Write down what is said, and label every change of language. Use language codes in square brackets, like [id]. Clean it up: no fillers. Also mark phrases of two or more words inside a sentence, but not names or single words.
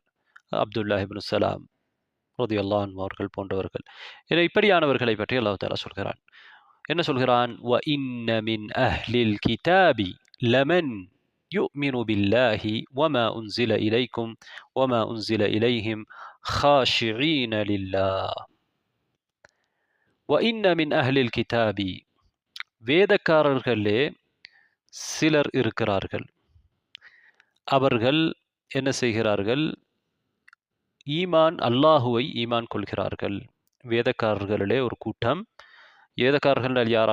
[ta] அப்துல்லாஹ் இப்னு சலாம் [ar] رضي الله عنه [ta] அவர்கள் போன்றவர்கள். என இப்படியானவர்களை பற்றி [ar] الله تعالى [ta] சொல்கிறான். என்ன சொல்கிறான்? [ar] وإن من أهل الكتاب لمن يؤمن بالله وما أنزل إليكم وما أنزل إليهم خاشعين لله. وإن من أهل الكتاب [ta] வேதக்காரர்களே சிலர் இருக்கிறார்கள். அவர்கள் என்ன செய்கிறார்கள்? அல்லாஹுவை ஈமான் கொள்கிறார்கள். வேதக்காரர்களிலே ஒரு கூட்டம். வேதக்காரர்கள் யார்?